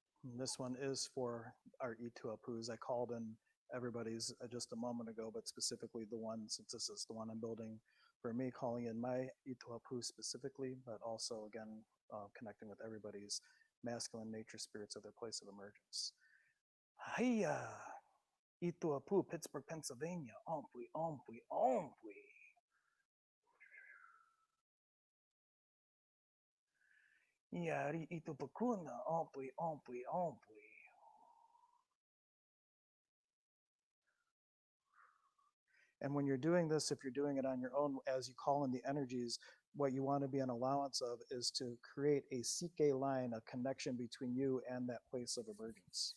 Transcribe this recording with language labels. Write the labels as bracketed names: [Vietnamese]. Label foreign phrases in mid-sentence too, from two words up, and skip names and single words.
[English] And this one is for our Ituapus. I called in everybody's just a moment ago, but specifically the one, since this is the one I'm building for me, calling in my Ituapu specifically, but also, again, connecting with everybody's masculine nature spirits of their place of emergence. Hiya! Ituapu, Pittsburgh, Pennsylvania. Ompui, ompui, ompui. Yari Itupakuna, ompui, ompui, ompui. And when you're doing this, if you're doing it on your own, as you call in the energies, what you want to be an allowance of is to create a CK line, a connection between you and that place of emergence.